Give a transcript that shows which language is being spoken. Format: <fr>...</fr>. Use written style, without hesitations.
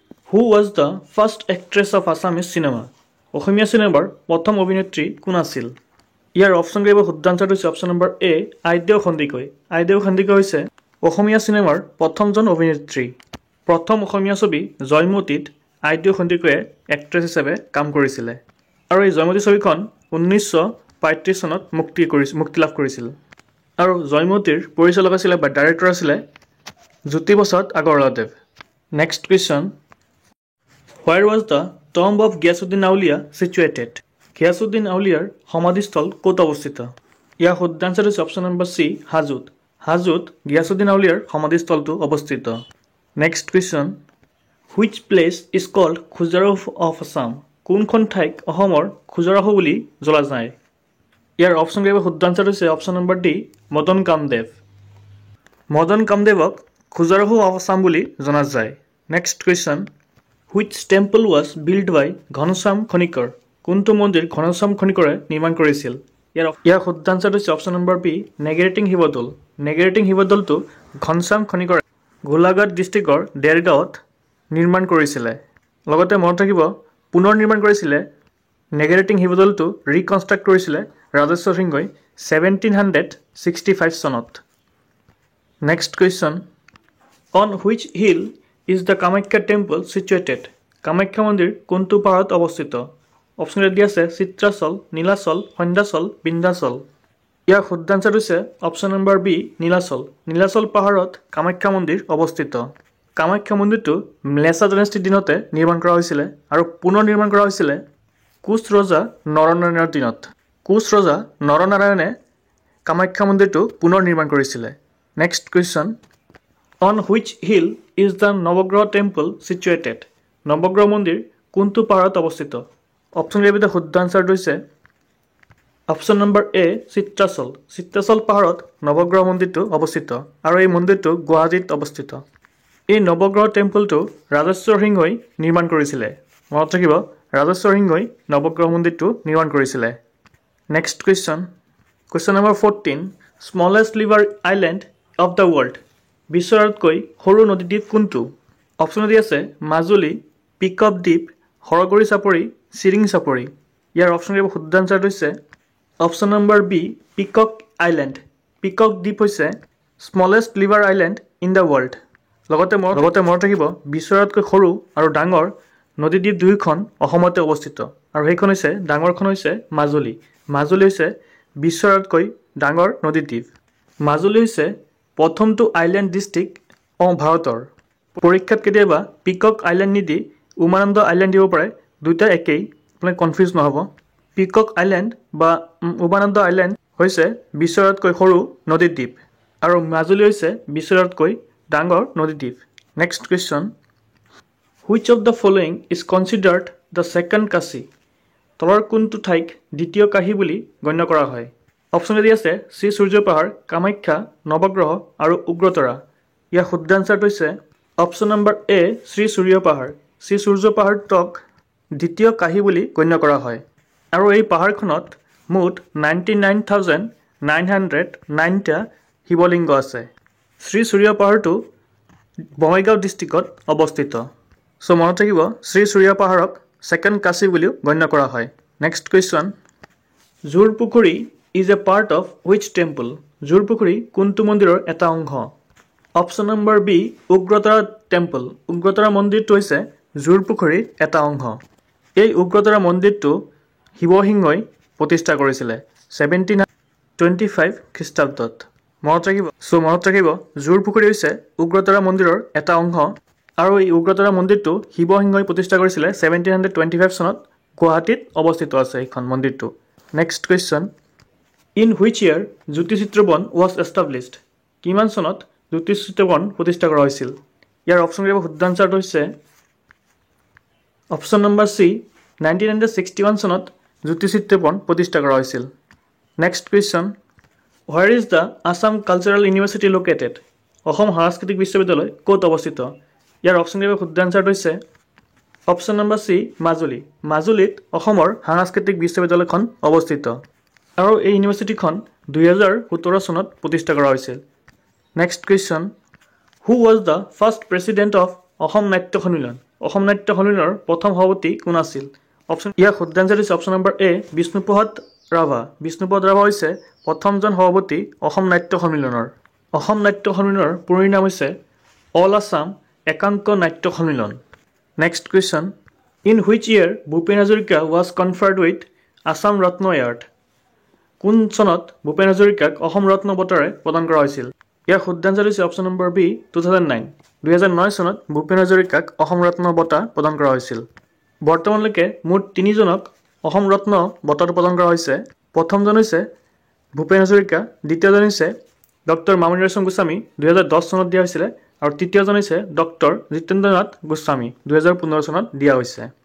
<en>who was the first actress of Assamese cinema</en> <as>অসমীয়া চিনেমাৰ প্ৰথম অভিনেত্ৰী কোন আছিল ইয়াৰ অপশ্যন কেইটা শুদ্ধ আনসাৰটো হৈছে অপশ্যন নম্বৰ এ আইদেউ সন্দিকৈ হৈছে অসমীয়া চিনেমাৰ প্ৰথমজন অভিনেত্ৰী প্ৰথম অসমীয়া ছবি জয়মতীত আইদেউ সন্দিকৈয়ে এক্ট্ৰেছ হিচাপে কাম কৰিছিলে আৰু এই জয়মতী ছবিখন 1935 চনত মুক্তি লাভ কৰিছিল আৰু জয়মতীৰ পৰিচালক আছিল বা ডাইৰেক্টৰ আছিল Jyoti Prasad আগৰৱালাদেৱ</as> <en>Next question. Where was the tomb of Ghiyasuddin Auliya situated?</en> <as>Ghiyasuddin Auliyaৰ সমাধিস্থল ক'ত অৱস্থিত? ইয়াৰ শুদ্ধ আনসাৰ হৈছে অপশ্যন নম্বৰ চি হাজোত। হাজোত Ghiyasuddin Auliyaৰ সমাধিস্থলটো অৱস্থিত।</as> <en>Next question. Which place is called Khajuraho of Assam?</en> <as>কোনখন ঠাইক অসমৰ খুজৰাহ বুলি জনা যায়? ইয়াৰ অপশ্যন কেইটা শুদ্ধ আনসাৰ হৈছে option number D Madan Kamdev. Madan কামদেৱক খুজৰাহ of Assam বুলি জনা যায়।</as> <en>Next question. Which temple was built by Ghanashyam Khanikar?</en> <as>কোনটো মন্দিৰ ঘনশ্যাম খনিকৰে নিৰ্মাণ কৰিছিল? ইয়াৰ শুদ্ধ আনসাৰ হৈছে option number B নেগেৰেটিং Sivadol. নেগেৰেটিং শিৱদৌলটো Ghanshyam খনিকৰে Golaghat ডিষ্ট্ৰিক্টৰ দেৰগাঁৱত নিৰ্মাণ কৰিছিলে। লগতে মনত ৰাখিব পুনৰ নিৰ্মাণ কৰিছিলে নেগেৰেটিং শিৱদৌলটো ৰিকনষ্ট্ৰাক্ট কৰিছিলে ৰাজেশ্বৰ সিংহই 1765 চনত।</as> <en>Next question. On which hill is the Kamakhya temple situated?</en> <as>Kamakhya মন্দিৰ কোনটো পাহাৰত অৱস্থিত? অপশ্যন দিয়া আছে চিত্ৰাচল, নীলাচল, সন্ধ্যাচল, বিন্ধ্যাচল। ইয়াৰ শুদ্ধ আনসাৰ হৈছে option number B Nilachal. Nilachal পাহাৰত কামাখ্যা মন্দিৰ অৱস্থিত। কামাখ্যা মন্দিৰটো ম্লেছা ডাইনেষ্টিৰ দিনতে নিৰ্মাণ কৰা হৈছিলে আৰু পুনৰ নিৰ্মাণ কৰা হৈছিলে কোচ ৰজা নৰনাৰায়ণৰ দিনত। কোচ ৰজা নৰনাৰায়ণে কামাখ্যা মন্দিৰটো পুনৰ নিৰ্মাণ কৰিছিলে।</as> <en>Next question. On which hill is the Navagraha temple situated?</en> <as>নৱগ্ৰহ মন্দিৰ কোনটো পাহাৰত অৱস্থিত? অপশ্যন কেইটা শুদ্ধ আনসাৰটো হৈছে অপশ্যন নম্বৰ এ চিত্ৰাচল। চিত্ৰাচল পাহাৰত নৱগ্ৰহ মন্দিৰটো অৱস্থিত আৰু এই মন্দিৰটো গুৱাহাটীত অৱস্থিত। এই নৱগ্ৰহ টেম্পলটো ৰাজেশ্বৰ সিংহই নিৰ্মাণ কৰিছিলে। মনত ৰাখিব ৰাজেশ্বৰ সিংহই নৱগ্ৰহ মন্দিৰটো নিৰ্মাণ কৰিছিলে।</as> <en>Next question. Question number 14. Smallest river island of the world.</en> <as>বিশ্বৰ আটাইতকৈ সৰু নদীদ্বীপ কোনটো? অপশ্যন দি আছে মাজুলী, পিকক দ্বীপ, সৰগৰী চাপৰি, চিৰিং চাপৰি। ইয়াৰ অপশ্যন কেইটা শুদ্ধ আনসাৰটো হৈছে অপশ্যন নম্বৰ বি পিকক আইলেণ্ড। পিকক দ্বীপ হৈছে</as> <en>Smallest river island in the world.</en> <as>লগতে মনত ৰাখিব বিশ্বৰ আটাইতকৈ সৰু আৰু ডাঙৰ নদীদ্বীপ দুয়োখন অসমতে অৱস্থিত আৰু সেইখন হৈছে ডাঙৰখন হৈছে মাজুলী। মাজুলী হৈছে বিশ্বৰ আটাইতকৈ ডাঙৰ নদীদ্বীপ। মাজুলী হৈছে প্ৰথমটো আইলেণ্ড ডিষ্ট্ৰিক্ট ভাৰতৰ। পৰীক্ষাত কেতিয়াবা পিকক আইলেণ্ড নিদি উমানন্দ আইলেণ্ড দিব পাৰে, দুয়োটা একেই, আপোনালোকে কনফিউজ নহ'ব। পিকক আইলেণ্ড বা উমানন্দ আইলেণ্ড হৈছে বিশ্বৰ আটাইতকৈ সৰু নদীদ্বীপ আৰু মাজুলী হৈছে বিশ্বৰ আটাইতকৈ ডাঙৰ নদীদ্বীপ।</as> <en>Next question. Which of the following is considered the second Kashi?</en> <as>তলৰ কোনটো ঠাইক দ্বিতীয় কাশী বুলি গণ্য কৰা হয়? অপশ্যন দি আছে শ্ৰী সূৰ্য পাহাৰ, কামাখ্যা, নৱগ্ৰহ আৰু উগ্ৰতৰা। ইয়াৰ শুদ্ধ আনসাৰটো হৈছে অপশ্যন নম্বৰ এ শ্ৰী সূৰ্য পাহাৰ। শ্ৰী সূৰ্য পাহাৰটোক দ্বিতীয় কাশী বুলি গণ্য কৰা হয় আৰু এই পাহাৰখনত মুঠ 99,909টা শিৱলিংগ আছে। শ্ৰী সূৰ্য পাহাৰটো বঙাইগাঁও ডিষ্ট্ৰিক্টত অৱস্থিত। চ' মনত ৰাখিব শ্ৰী সূৰ্য পাহাৰক ছেকেণ্ড কাশী বুলিও গণ্য কৰা হয়।</as> <en>Next question. Jorpukhuri is a part of which temple?</en> <as>জোৰ পুখুৰী কোনটো মন্দিৰৰ এটা অংশ? Option number B Ugratara temple. Ugratara মন্দিৰটো হৈছে জোৰ পুখুৰীৰ এটা অংশ। এই উগ্ৰতৰা মন্দিৰটো শিৱসিংহই প্ৰতিষ্ঠা কৰিছিলে 1725 খ্ৰীষ্টাব্দত। মনত ৰাখিব জোৰ পুখুৰী হৈছে উগ্ৰতৰা মন্দিৰৰ এটা অংশ আৰু এই উগ্ৰতৰা মন্দিৰটো শিৱসিংহই প্ৰতিষ্ঠা কৰিছিলে 1725 চনত। গুৱাহাটীত অৱস্থিত আছে এইখন মন্দিৰটো।</as> <en>Next question. In which year Jyotichitraban was established?</en> <as>কিমান চনত জ্যোতিচিত্ৰবন প্ৰতিষ্ঠা কৰা হৈছিল? ইয়াৰ অপশ্যন কেইটা শুদ্ধ আনসাৰটো হৈছে অপশ্যন নম্বৰ চি 1961 চনত জ্যোতিচিত্ৰবন প্ৰতিষ্ঠা কৰা হৈছিল।</as> <en>Next question. Where is the Assam Cultural University located?</en> <as>Assam সাংস্কৃতিক বিশ্ববিদ্যালয় ক'ত অৱস্থিত? ইয়াৰ অপশ্যন কেইটা শুদ্ধ আনসাৰটো হৈছে অপশ্যন নম্বৰ চি মাজুলী। মাজুলীত অসমৰ সাংস্কৃতিক বিশ্ববিদ্যালয়খন অৱস্থিত আৰু এই ইউনিভাৰ্চিটিখন 2017 চনত প্ৰতিষ্ঠা কৰা হৈছিল।</as> <en>Next question. Who was the first president of Asom Natya Sanmilan?</en> <as>অসম নাট্য সন্মিলনৰ প্ৰথম সভাপতি কোন আছিল? ইয়াৰ শুদ্ধ আনসাৰ হৈছে অপশ্যন নম্বৰ এ বিষ্ণুপ্ৰসাদ ৰাভা। বিষ্ণুপ্ৰসাদ ৰাভা হৈছে প্ৰথমজন সভাপতি অসম নাট্য সন্মিলনৰ। অসম নাট্য সন্মিলনৰ পুৰণি নাম হৈছে অল আছাম একাংক নাট্য সন্মিলন।</as> <en>Next question. In which year Bhupen Hazarika was conferred with Assam Ratna Award?</en> <as>কোন চনত ভূপেন হাজৰিকাক অসম ৰত্ন বঁটাৰে প্ৰদান কৰা হৈছিল? ইয়াৰ শুদ্ধ আনসাৰ হৈছে অপশ্যন নম্বৰ বি 2009। 2009 চনত ভূপেন হাজৰিকাক অসম ৰত্ন বঁটা প্ৰদান কৰা হৈছিল। বৰ্তমানলৈকে মুঠ 3জনক অসম ৰত্ন বঁটাটো প্ৰদান কৰা হৈছে। প্ৰথমজন হৈছে ভূপেন হাজৰিকা, দ্বিতীয়জন হৈছে ডক্টৰ মামণি ৰয়ছম গোস্বামী 2010 চনত দিয়া হৈছিলে আৰু তৃতীয়জন হৈছে ডক্টৰ জিতেন্দ্ৰনাথ গোস্বামী 2015 চনত দিয়া হৈছে।</as>